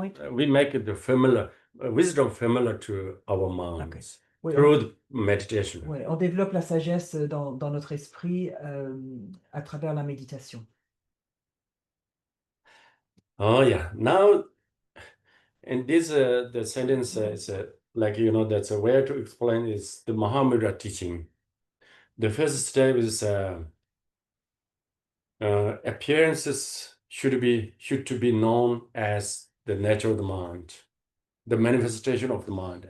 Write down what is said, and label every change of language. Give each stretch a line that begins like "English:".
English: We make it the familiar wisdom familiar to our minds.
French: Oui,
English: through the meditation.
French: Oui, on développe la sagesse dans notre esprit à travers la méditation.
English: Oh yeah. Now, in this the sentence is like that's a way to explain is the Mahamudra teaching. The first step is appearances should to be known as the nature of the mind, the manifestation of the mind.